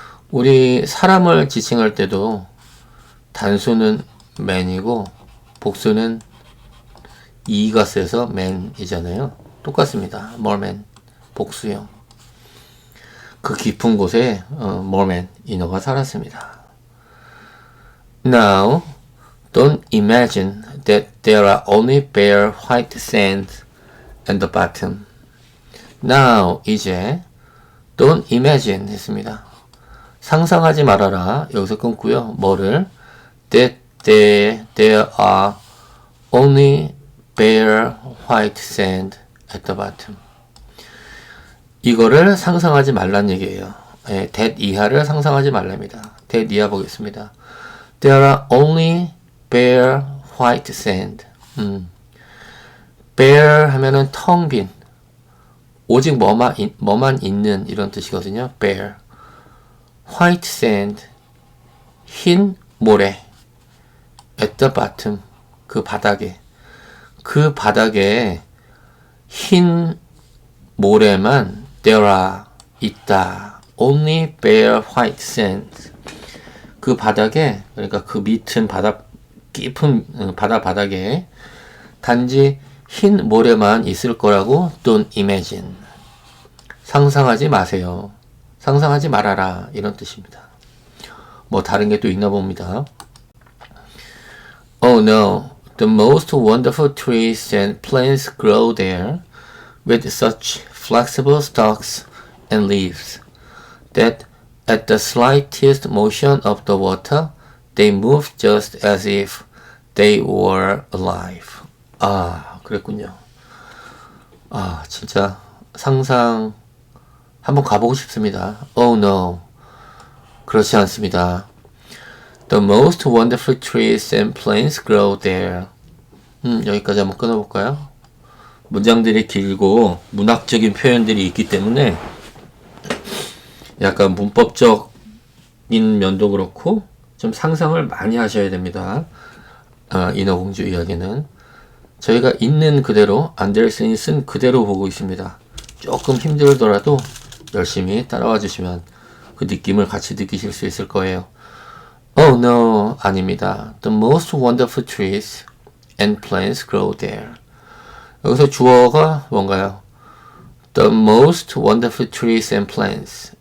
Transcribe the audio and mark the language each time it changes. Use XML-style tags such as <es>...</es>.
<ko>우리 사람을 지칭할 때도 단수는 man이고 복수는 e가 써서 man이잖아요. 똑같습니다. merman, 복수형. 그 깊은 곳에 merman, 인어가 살았습니다.</ko> <en>Now, don't imagine that there are only bare white sand at the bottom. Now,</en> <ko>이제</ko> <en>don't imagine</en> <ko>했습니다. 상상하지 말아라. 여기서 끊고요. 뭐를?</ko> <en>That there are only bare white sand at the bottom.</en> <ko>이거를 상상하지 말란 얘기예요. that 이하를 상상하지 말랍니다. that 이하 보겠습니다.</ko> <en>There are only bare white sand.</en> <ko>bare 하면은 텅 빈, 오직 뭐만 있는 이런 뜻이거든요. bare.</ko> <en>white sand,</en> <ko>흰 모래.</ko> <en>at the bottom,</en> <ko>그 바닥에. 그 바닥에 흰 모래만</ko> <en>there are,</en> <ko>있다.</ko> <en>only bare white sand.</en> <ko>그 바닥에, 그러니까 그 밑은 깊은 바닥에 단지 흰 모래만 있을 거라고</ko> <en>don't imagine.</en> <ko>상상하지 마세요. 상상하지 말아라. 이런 뜻입니다. 뭐 다른 게 또 있나 봅니다.</ko> <en>Oh no, the most wonderful trees and plants grow there with such flexible stalks and leaves that at the slightest motion of the water, they move just as if they were alive.</en> <ko>아, 그랬군요. 아, 진짜 상상 한번 가보고 싶습니다.</ko> <en>Oh no,</en> <ko>그렇지 않습니다.</ko> <en>The most wonderful trees and plants grow there.</en> <ko>여기까지 한번 끊어볼까요? 문장들이 길고 문학적인 표현들이 있기 때문에 약간 문법적인 면도 그렇고 좀 상상을 많이 하셔야 됩니다. 인어공주 이야기는 저희가 있는 그대로, 안데르센이 쓴 그대로 보고 있습니다. 조금 힘들더라도 열심히 따라와 주시면 그 느낌을 같이 느끼실 수 있을 거예요.</ko> <en>Oh no,</en> <ko>아닙니다.</ko> <en>The most wonderful trees and plants grow there.</en> <ko>여기서 주어가 뭔가요?</ko> <en>The most wonderful trees and plants.</en>